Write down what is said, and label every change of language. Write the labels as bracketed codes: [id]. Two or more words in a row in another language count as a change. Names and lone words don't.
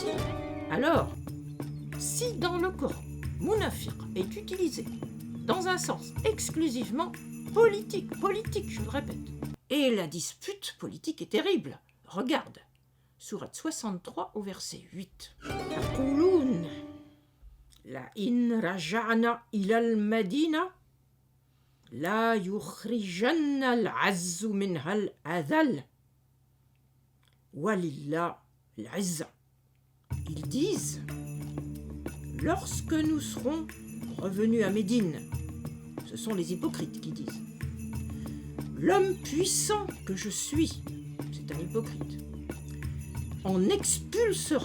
[fr] Alors, si dans le Coran, munafiq est utilisé dans un sens exclusivement politique, je le répète, et la dispute politique est terrible. Regarde, sourate 63 au verset 8. [ar] يقولون لئن رجعنا إلى المدينة ليخرجن الأعز منها الأذل ولله العزة. [fr] Ils disent, lorsque nous serons revenus à Médine, ce sont les hypocrites qui disent, l'homme puissant que je suis, c'est un hypocrite, en expulsera.